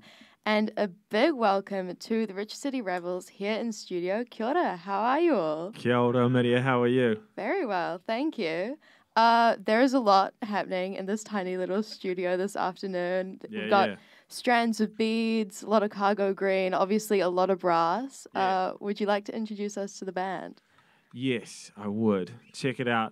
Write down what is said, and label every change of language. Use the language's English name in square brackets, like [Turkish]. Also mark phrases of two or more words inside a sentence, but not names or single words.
[English] And a big welcome to the Richter City Rebels here in studio. [Māori] Kia ora, [English] how are you all? [Māori] Kia ora, Amiria, [English] how are you? Very well, thank you. There is a lot happening in this tiny little studio this afternoon. We've got strands of beads, a lot of cargo green, obviously a lot of brass. Would you like to introduce us to the band? Yes, I would. Check it out.